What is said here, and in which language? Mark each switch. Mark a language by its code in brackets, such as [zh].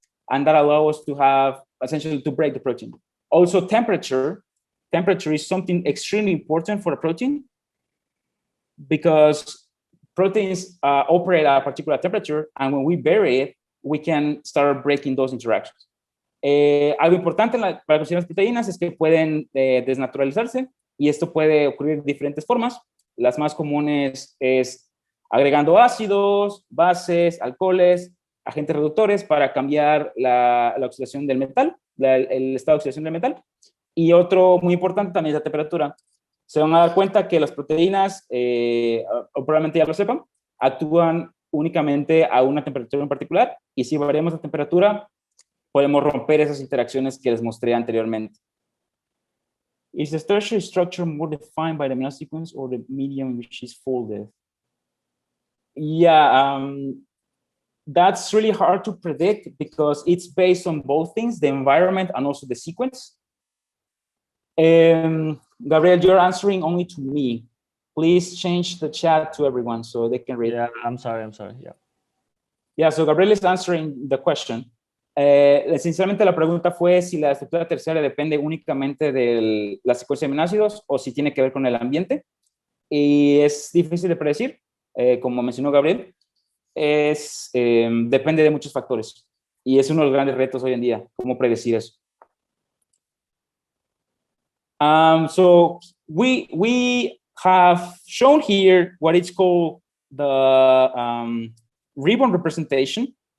[en] And that allows us to have essentially to break the protein. Also, temperature is something extremely important for a protein, because proteins operate at a particular temperature, and when we bury it, we can start breaking those interactions. [es] Algo importante para conseguir las proteínas es que pueden desnaturalizarse, y esto puede ocurrir de diferentes formas. Las más comunes es agregando ácidos, bases, alcoholes, agentes reductores para cambiar la oxidación del metal, el estado de oxidación del metal. Y otro muy importante también es la temperatura. Se van a dar cuenta que las proteínas, o probablemente ya lo sepan, actúan únicamente a una temperatura en particular, y si variamos la temperatura, podemos romper esas interacciones que les mostré anteriormente. [en] Is the tertiary structure more defined by the amino sequence or the medium in which it's folded? Yeah, that's really hard to predict because it's based on both things, the environment and also the sequence. Gabriel, you're answering only to me. Please change the chat to everyone so they can read. Yeah, I'm sorry. Yeah. Yeah, so Gabriel is answering the question. [es] Sinceramente la pregunta fue si la estructura terciaria depende únicamente de la secuencia de aminoácidos o si tiene que ver con el ambiente. Y es difícil de predecir, como mencionó Gabriel. Depende de muchos factores. Y es uno de los grandes retos hoy en día, cómo predecir eso. [en] So we have shown here what is called the ribbon representation.